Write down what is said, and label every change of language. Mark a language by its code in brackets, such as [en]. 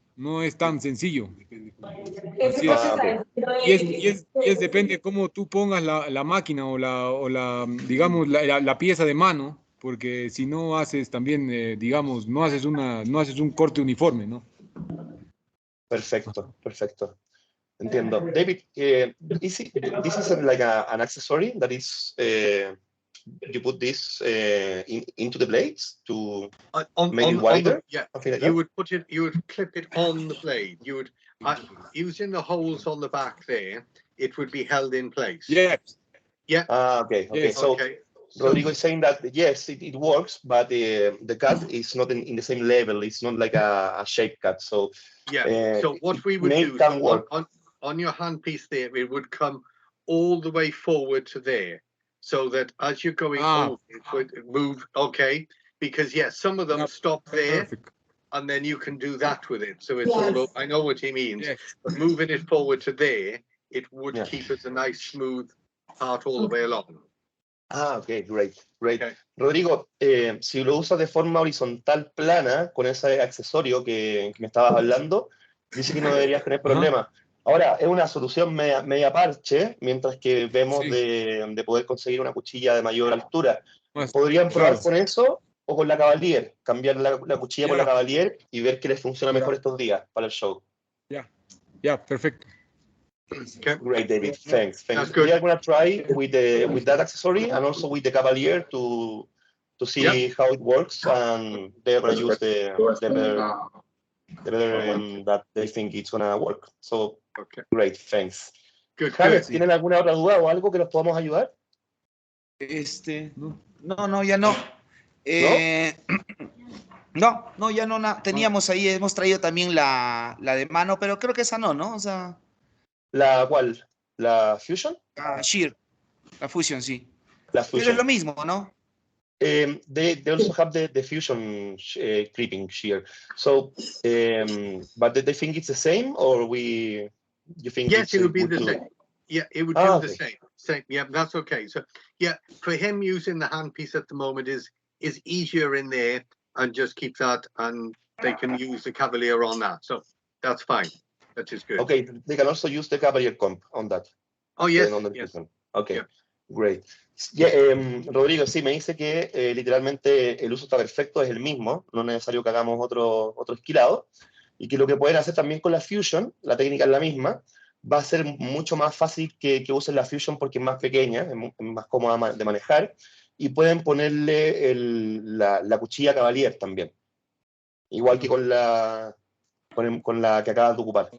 [es] No es tan sencillo. Así es. Y es depende cómo tú pongas la máquina o digamos, la pieza de mano, porque si no haces también, digamos, no haces un corte uniforme, ¿no? Perfecto, perfecto. Entiendo. [en] David, this is like an accessory that is, you put this into the blades to make it wider? Something like that? You would clip it on the blade. You would, using the holes on the back there, it would be held in place. Yes. Yeah. Okay. Yes. So Okay. Rodrigo is saying that yes, it works, but the cut is not in the same level. It's not like a shape cut. So yeah. So what we would do on your handpiece there, it would come all the way forward to there, so that as you're going over, it would move. Okay, because some of them stop there. Perfect. And then you can do that with it. So it's all, I know what he means, but moving it forward to there, it would keep it a nice smooth part all the way along. Okay, great. Okay. [es] Rodrigo, si lo usas de forma horizontal plana, con ese accesorio que me estabas hablando, dice que no deberías tener problema. Ahora, es una solución media parche, mientras que vemos de poder conseguir una cuchilla de mayor altura. ¿Podrían probar con eso o con la Cavalier? Cambiar la cuchilla por la Cavalier y ver qué les funciona mejor estos días para el show. Ya, perfecto. [en] Okay. Great, David. Thanks. That's good. We are going to try with that accessory and also with the Cavalier to see how it works, and they're going to use the better that they think it's going to work. So, great, thanks. Good. [es] James, ¿tienen alguna otra duda o algo que los podamos ayudar? No, ya no. No, ya no. Teníamos ahí, hemos traído también la de mano, pero creo que esa no, o sea. ¿La cuál? ¿La Fusion? Shear, la Fusion, sí. La Fusion. Pero es lo mismo, ¿no? [en] They also have the Fusion clipping shear. So, but they think it's the same, or you think? Yes, it would be the same. Yeah, it would do the same. Yeah, that's okay. So, for him, using the handpiece at the moment is easier in there, and just keep that, and they can use the Cavalier on that. So that's fine. That is good. Okay, they can also use the Cavalier comp on that. Oh, yes. Okay, great. [es] Rodrigo, sí, me dice que literalmente el uso está perfecto, es el mismo, no es necesario que hagamos otro esquilado, y que lo que pueden hacer también con la Fusion, la técnica es la misma, va a ser mucho más fácil que usen la Fusion porque es más pequeña, es más cómoda de manejar, y pueden ponerle la cuchilla Cavalier también, igual que con la que acabas de ocupar.